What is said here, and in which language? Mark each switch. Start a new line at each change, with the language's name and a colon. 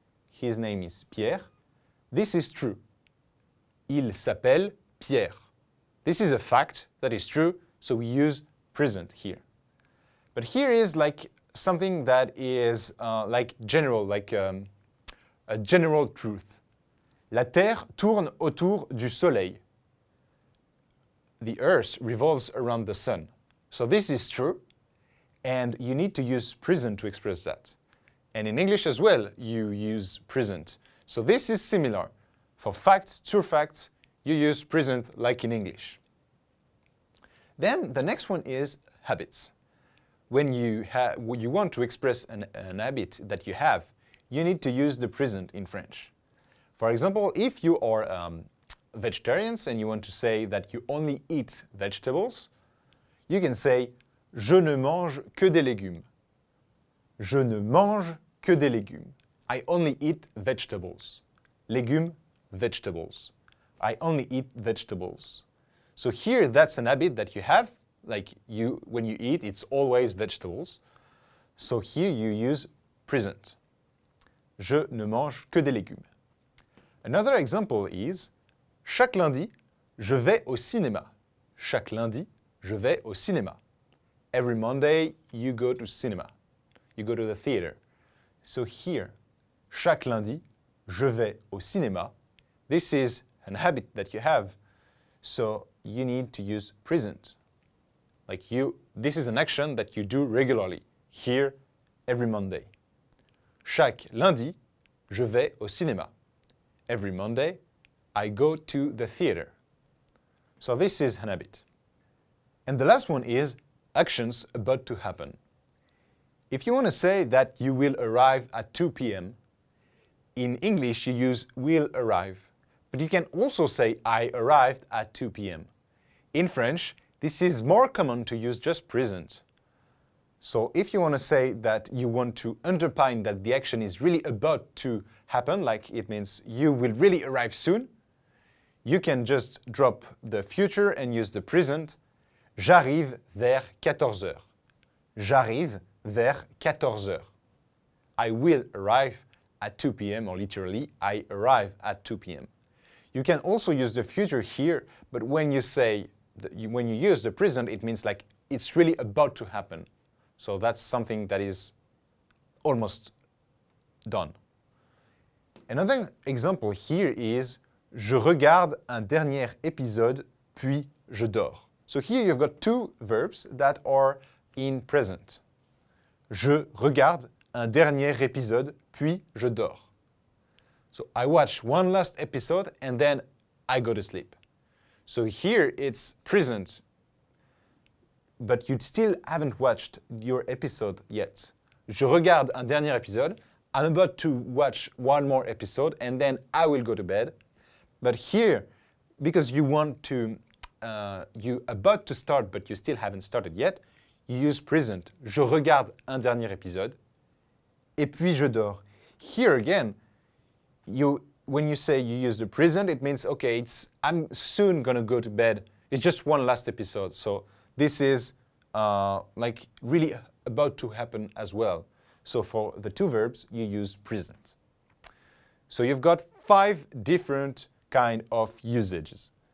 English: His name is Pierre. This is true.
French: Il s'appelle Pierre.
English: This is a fact that is true, so we use present here. But here is like something that is like general, like a general truth.
French: La Terre tourne autour du Soleil.
English: The Earth revolves around the sun. So this is true, and you need to use present to express that. And in English as well, you use present. So this is similar. For facts, true facts, you use present like in English. Then the next one is habits. when you want to express an habit that you have, you need to use the present in French. For example, if you are vegetarians and you want to say that you only eat vegetables, you can say
French: Je ne mange que des légumes. Je ne mange que des légumes.
English: I only eat vegetables. Légumes, vegetables. I only eat vegetables. So here, that's an habit that you have. Like when you eat, it's always vegetables. So here you use present.
French: Je ne mange que des légumes.
English: Another example is
French: chaque lundi, je vais au cinéma. Chaque lundi, je vais au cinéma.
English: Every Monday, you go to cinema. You go to the theater. So here,
French: chaque lundi, je vais au cinéma.
English: This is an habit that you have, so you need to use present. This is an action that you do regularly, here, every Monday.
French: Chaque lundi, je vais au cinéma.
English: Every Monday, I go to the theater. So this is an habit. And the last one is actions about to happen. If you want to say that you will arrive at 2 p.m., in English you use will arrive. But you can also say I arrived at 2 p.m. In French, this is more common to use just present. So if you want to say that you want to underline that the action is really about to happen, like it means you will really arrive soon, you can just drop the future and use the present.
French: J'arrive vers 14 heures. J'arrive vers 14 heures.
English: I will arrive at 2 p.m. or literally, I arrive at 2 p.m. You can also use the future here, but when you use the present, it means like it's really about to happen. So that's something that is almost done. Another example here is
French: Je regarde un dernier épisode, puis je dors.
English: So here you've got two verbs that are in present.
French: Je regarde un dernier épisode, puis je dors.
English: So I watch one last episode and then I go to sleep. So here it's present, but you still haven't watched your episode yet.
French: Je regarde un dernier épisode.
English: I'm about to watch one more episode and then I will go to bed. But here, because you want to, you're about to start but you still haven't started yet, you use present.
French: Je regarde un dernier épisode, et puis je dors.
English: Here again, when you say you use the present, it means, okay, I'm soon going to go to bed. It's just one last episode. So this is like really about to happen as well. So for the two verbs, you use present. So you've got 5 different kind of usages.